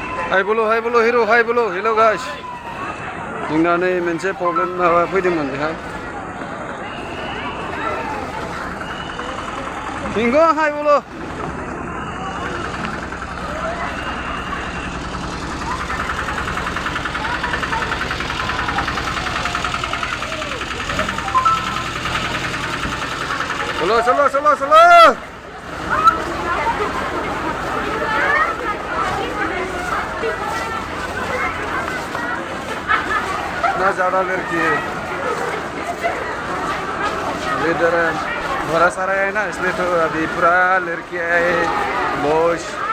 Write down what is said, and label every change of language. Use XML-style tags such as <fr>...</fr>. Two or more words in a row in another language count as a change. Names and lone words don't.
<hi>हाय बोलो हिरो हाय बोलो</hi> <en>hello guys</en> <trp>जोंना नै मोनसे प्रब्लेम माबा फैदोंमोन बेहाय हिंगो</trp> <hi>हाय बोलो चलो चलो चलो ना ज़्यादा लड़की है इधर बड़ा सारा है ना इसलिए तो अभी पूरा लड़की है बॉयज</hi>